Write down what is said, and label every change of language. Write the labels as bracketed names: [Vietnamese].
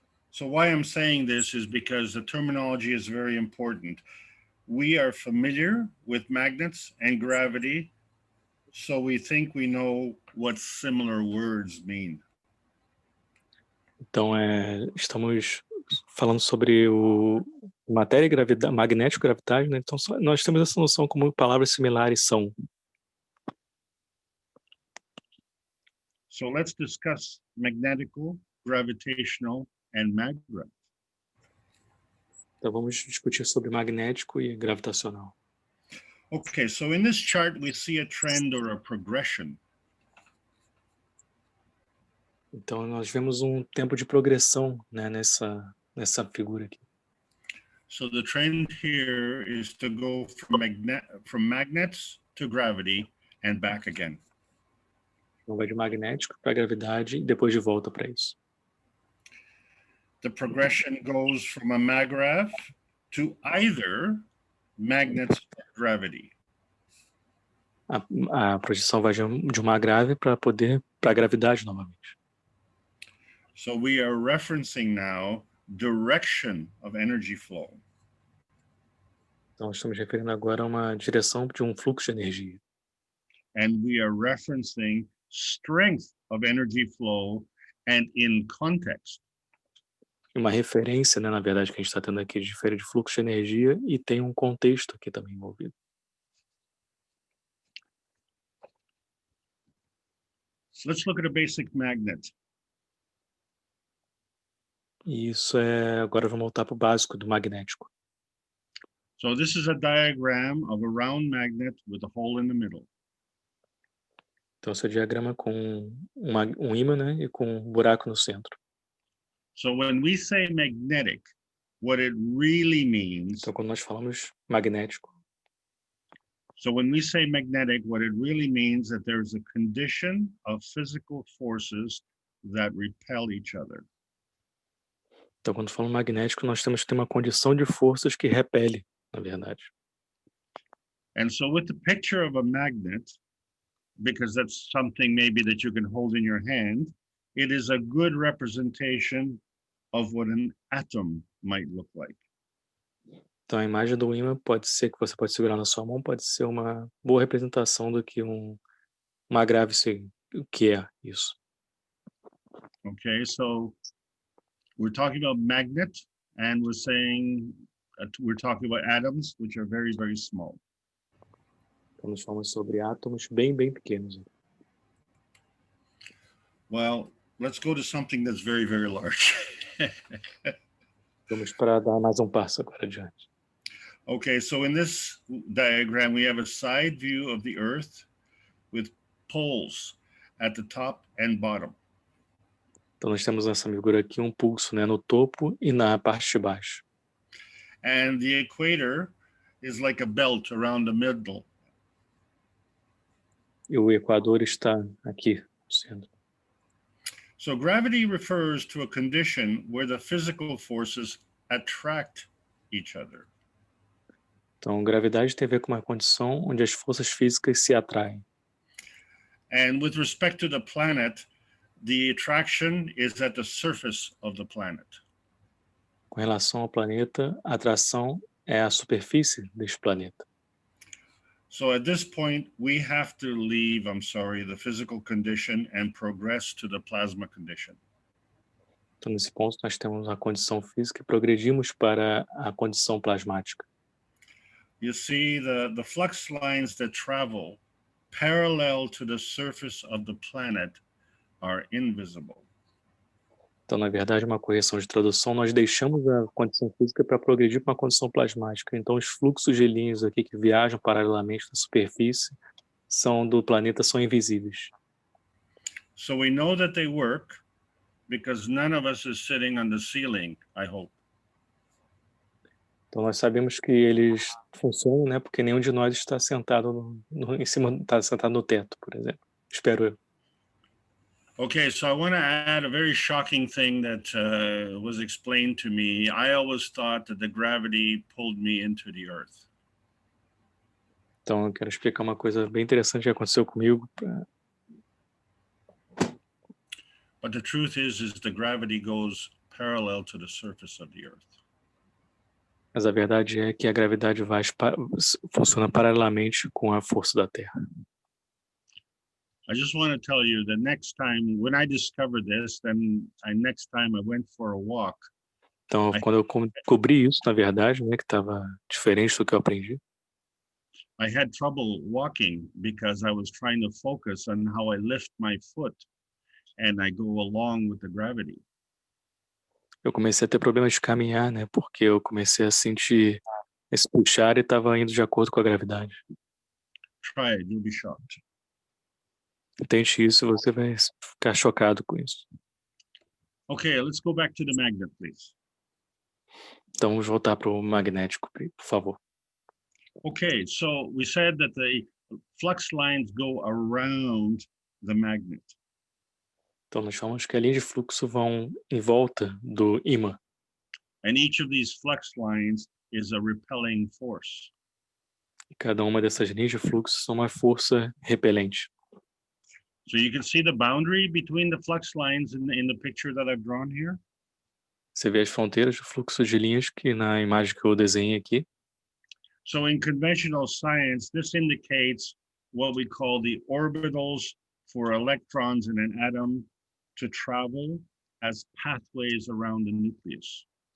[English] So why I'm saying this is because the terminology is very important. We are familiar with magnets and gravity, so we think we know what similar words mean. [Portuguese] Então, estamos falando sobre matéria e gravidade, magnético e gravidade, né? Então, nós temos essa noção como palavras similares são. [English] So let's discuss magnetical, gravitational, and maggrav. [Portuguese] Então, vamos discutir sobre magnético e gravitacional. [English] Okay, so in this chart, we see a trend or a progression. [Portuguese] Então, nós vemos um tempo de progressão, né, nessa figura aqui. [English] So the trend here is to go from magnets to gravity and back again. [Portuguese] Então, vai de magnético para gravidade e depois de volta para isso. [English] The progression goes from a maggrav to either magnets or gravity. [Portuguese] A projeção vai de uma grave para a gravidade novamente. [English] So we are referencing now direction of energy flow. [Portuguese] Então, estamos referindo agora a uma direção de um fluxo de energia. [English] And we are referencing strength of energy flow and in context. [Portuguese] Uma referência, né, na verdade, que a gente está tendo aqui de fluxo de energia e tem um contexto aqui também envolvido. [English] So let's look at a basic magnet. [Portuguese] E isso agora vamos voltar para o básico do magnético. [English] So this is a diagram of a round magnet with a hole in the middle. [Portuguese] Então esse é o diagrama com um ímã, né, e com um buraco no centro. [English] So when we say magnetic, what it really means. [Portuguese] Então quando nós falamos magnético. [English] So when we say magnetic, what it really means that there's a condition of physical forces that repel each other. [Portuguese] Então quando falamos magnético, nós temos que ter uma condição de forças que repele, na verdade. [English] And so with the picture of a magnet, because that's something maybe that you can hold in your hand, it is a good representation of what an atom might look like. [Portuguese] Então a imagem do ímã pode ser que você pode segurar na sua mão, pode ser uma boa representação do que uma grave o que é isso. [English] Okay, so we're talking about magnet, and we're saying we're talking about atoms, which are very, very small. [Portuguese] Então nós falamos sobre átomos bem, bem pequenos. [English] Well, let's go to something that's very, very large. [Portuguese] Vamos para dar mais um passo agora adiante. [English] Okay, so in this diagram, we have a side view of the Earth with poles at the top and bottom. [Portuguese] Então nós temos nessa figura aqui um pulso, né, no topo e na parte de baixo. [English] And the equator is like a belt around the middle. [Portuguese] E o equador está aqui no centro. [English] So gravity refers to a condition where the physical forces attract each other. [Portuguese] Então, gravidade tem a ver com uma condição onde as forças físicas se atraem. [English] And with respect to the planet, the attraction is at the surface of the planet. [Portuguese] Com relação ao planeta, a atração é a superfície deste planeta. [English] So at this point, we have to leave, the physical condition and progress to the plasma condition. [Portuguese] Então, nesse ponto, nós temos a condição física e progredimos para a condição plasmática. [English] You see the flux lines that travel parallel to the surface of the planet are invisible. [Portuguese] Então, na verdade, uma correção de tradução, nós deixamos a condição física para progredir para uma condição plasmática. Então, os fluxos de linhas aqui que viajam paralelamente na superfície do planeta são invisíveis. [English] So we know that they work because none of us is sitting on the ceiling, I hope. [Portuguese] Então, nós sabemos que eles funcionam, né? Porque nenhum de nós está sentado está sentado no teto, por exemplo. Espero eu. [English] Okay, so I want to add a very shocking thing that was explained to me. I always thought that the gravity pulled me into the earth. [Portuguese] Então, eu quero explicar uma coisa bem interessante que aconteceu comigo. [English] But the truth is the gravity goes parallel to the surface of the earth. [Portuguese] Mas a verdade é que a gravidade funciona paralelamente com a força da Terra. [English] I just want to tell you the next time when I discovered this, next time I went for a walk. [Portuguese] Então, quando eu descobri isso, na verdade, né, que estava diferente do que eu aprendi. [English] I had trouble walking because I was trying to focus on how I lift my foot and I go along with the gravity. [Portuguese] Eu comecei a ter problemas de caminhar, né, porque eu comecei a sentir esse puxar e estava indo de acordo com a gravidade. [English] Try it, you'll be shocked. [Portuguese] Tente isso e você vai ficar chocado com isso. [English] Okay, let's go back to the magnet, please. [Portuguese] Então, vamos voltar para o magnético, por favor. [English] Okay, so we said that the flux lines go around the magnet. [Portuguese] Então, nós falamos que a linha de fluxo vão em volta do ímã. [English] And each of these flux lines is a repelling force. [Portuguese] E cada uma dessas linhas de fluxo são uma força repelente. [English] So you can see the boundary between the flux lines in the picture that I've drawn here. [Portuguese] Você vê as fronteiras do fluxo de linhas que na imagem que eu desenhei aqui. [English] So in conventional science, this indicates what we call the orbitals for electrons in an atom to travel as pathways around the nucleus.